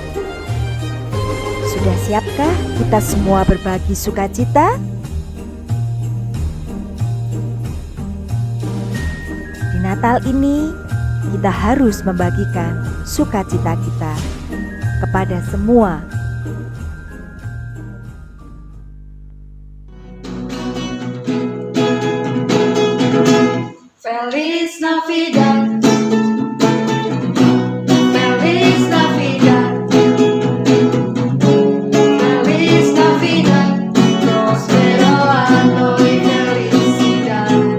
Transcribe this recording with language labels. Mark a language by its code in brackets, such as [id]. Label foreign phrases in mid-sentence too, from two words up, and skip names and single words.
[id] Sudah siapkah kita semua berbagi sukacita? Di Natal ini, kita harus membagikan sukacita kita kepada semua. [es] Feliz Navidad, Feliz Navidad, Feliz Navidad, próspero año y felicidad.